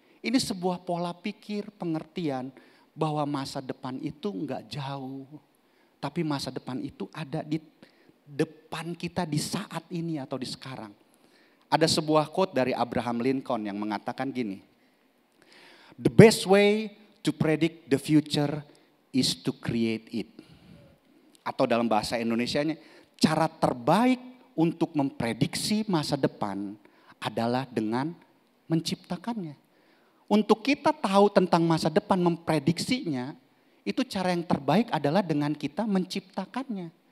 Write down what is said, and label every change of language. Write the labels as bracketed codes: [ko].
[id] Ini sebuah pola pikir, pengertian bahwa masa depan itu enggak jauh. Tapi masa depan itu ada di depan kita di saat ini atau di sekarang. Ada sebuah quote dari Abraham Lincoln yang mengatakan gini. [en] The best way to predict the future is to create it. [id] Atau dalam bahasa Indonesianya, cara terbaik untuk memprediksi masa depan adalah dengan menciptakannya. Untuk kita tahu tentang masa depan, memprediksinya, itu cara yang terbaik adalah dengan kita menciptakannya.